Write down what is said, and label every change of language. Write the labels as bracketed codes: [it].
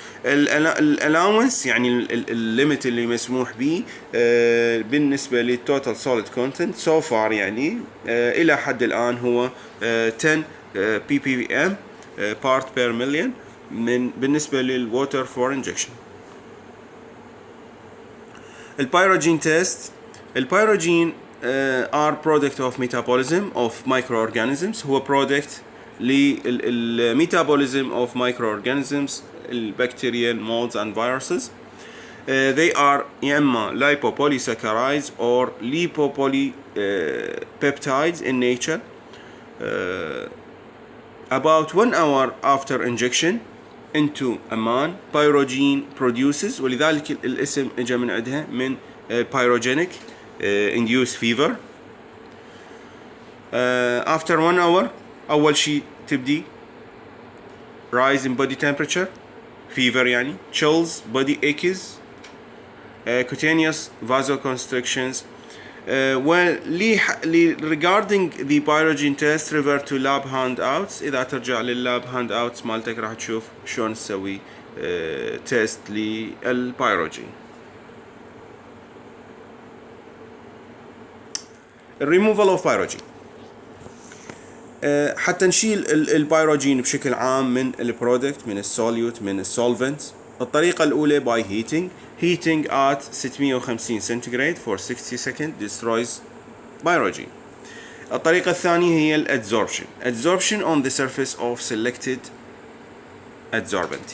[ar] الالونس يعني الليمت اللي مسموح به بالنسبة للتوتال سوليد كونتنت سو فار يعني إلى حد الآن هو 10 ppm [en] part per million [ar] بالنسبة لل [en] water for injection. البيروجين test. البيروجين are product of metabolism of microorganisms. هو product للميتابوليزم of microorganisms البكتيريا molds and viruses. They are [ar] يا إما [en] lipopolysaccharides or lipopolipeptides in nature. About 1 hour after injection into a man, pyrogene produces، [ar] ولذلك الاسم اجى من عندها [en] من pyrogenic induced fever. After 1 hour [ar] أول شيء تبدي [en] rise in body temperature, fever [ar] يعني [en] chills, body aches, cutaneous vasoconstrictions. regarding the pyrogen test refer to lab handouts. [ar] إذا ترجع لللاب handouts مالتك راح تشوف شلون تسوي تيست للبيروجين. [en] removal of pyrogen. [ar] حتى نشيل البيروجين بشكل عام من البرودكت، من السوليوت، من السولفنت. الطريقة الأولى [en] by heating at 650 centigrade for 60 seconds destroys pyrogen. [ar] الطريقة الثانية هي [en] adsorption on the surface of selected adsorbent.